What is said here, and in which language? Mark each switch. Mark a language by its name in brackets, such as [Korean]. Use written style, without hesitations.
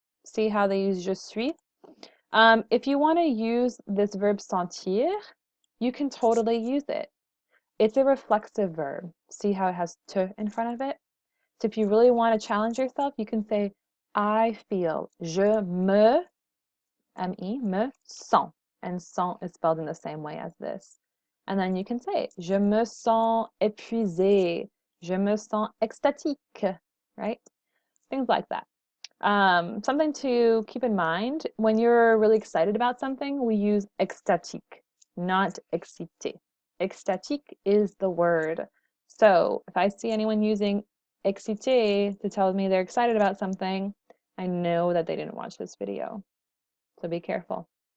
[English] See how they use [French] je suis? [English] If you want to use this verb sentir, you can totally use it. It's a reflexive verb. See how it has te in front of it? So if you really want to challenge yourself, you can say I feel. [French] Je me, M-E, me sens. [English] And sens is spelled in the same way as this. And then you can say [French] je me sens épuisé. Je me sens extatique, [English] right? Things like that. Something to keep in mind, when you're really excited about something, we use extatique, not excité. Extatique is the word. So if I see anyone using excité to tell me they're excited about something, I know that they didn't watch this video. So be careful.